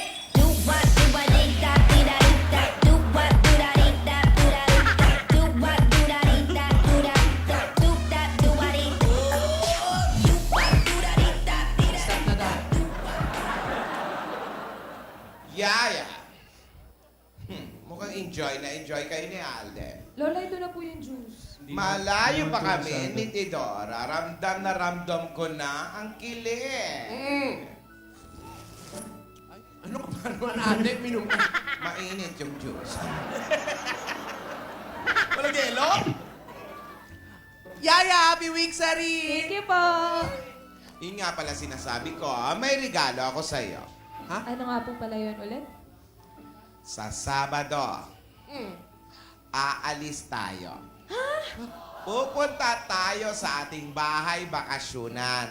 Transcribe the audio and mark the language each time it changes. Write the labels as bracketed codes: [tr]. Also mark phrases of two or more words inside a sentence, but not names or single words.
[tl] Do what, do what, dee da, dee da, dee da. Do what, do da, dee da, do da, dee da. Do what, do da, dee da, do da, da. Do that, do what, dee da. Do what, do da, dee da, dee da. Stop na daw. Yaya. Mukhang enjoy kayo ni Alden. Lola, ito na po yung juice. Malayo pa kami ni Tidora. Ramdam na ramdam ko na ang kilig. Ano ka ba naman, ate? Mainit yung juice. Walang yelo? Yaya, [en] happy week, Sari! Thank you po. [tl] Yun nga pala sinasabi ko, may regalo ako sa'yo. Ano nga po pala yun ulit? Sa Sabado, aalis tayo. Pupunta tayo sa ating bahay bakasyunan.